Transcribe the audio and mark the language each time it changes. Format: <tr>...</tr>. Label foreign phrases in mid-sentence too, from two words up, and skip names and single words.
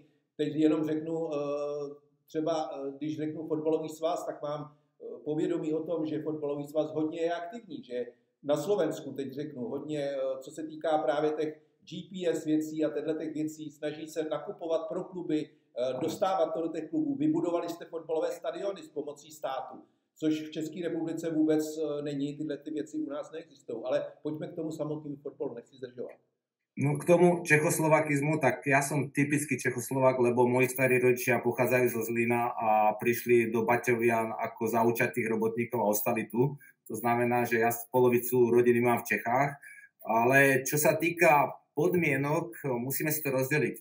<cs>Teď jenom řeknu, třeba když řeknu fotbalový svaz, tak mám povědomí o tom, že fotbalový svaz hodně je aktivní, že na Slovensku teď řeknu hodně, co se týká právě těch GPS věcí a těch věcí, snaží se nakupovat pro kluby, dostávat to do těch klubů. Vybudovali jste fotbalové stadiony s pomocí státu. což v České republice vůbec není, tyhle ty věci u nás neexistují. Ale pojďme k tomu samotnému fotbalu, nechci zdržovat.</cs> <sk>No k tomu čechoslovakizmu, tak ja som typický Čechoslovák, lebo moji starí rodičia pochádzajú zo Zlína a prišli do Baťovian ako zaučatých robotníkov a ostali tu. To znamená, že ja polovicu rodiny mám v Čechách, ale čo sa týka podmienok, musíme si to rozdeliť.</sk>